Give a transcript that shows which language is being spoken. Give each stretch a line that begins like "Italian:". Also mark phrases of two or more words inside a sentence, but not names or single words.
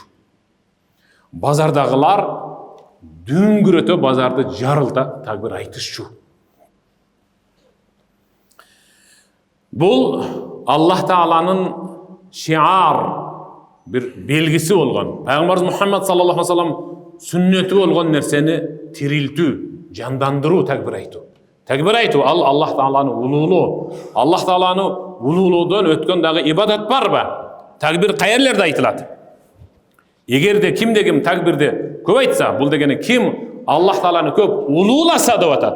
Kyrgyz: Базардагылар дүңгүрөтө базарды жарылта такбир айтышчу. Бул Аллах Тааланын шиар
Turkish: bir belgisi
Kyrgyz: болгон. Пайгамбарыбыз Мухаммад
Arabic: صلى الله عليه وسلم
Kyrgyz: сүннөтү болгон нерсени тирилтүү, жандандыруу такбир айтуу. Такбир айтуу ал Аллах Тааланы улуулоо. Аллах Тааланы улуулоодон өткөн дагы ибадат барбы? Такбир кайерлерде айтылат? Эгерде кимде ким такбирди көп айтса, бул дегени ким Аллах Тааланы көп улууласа деп атат.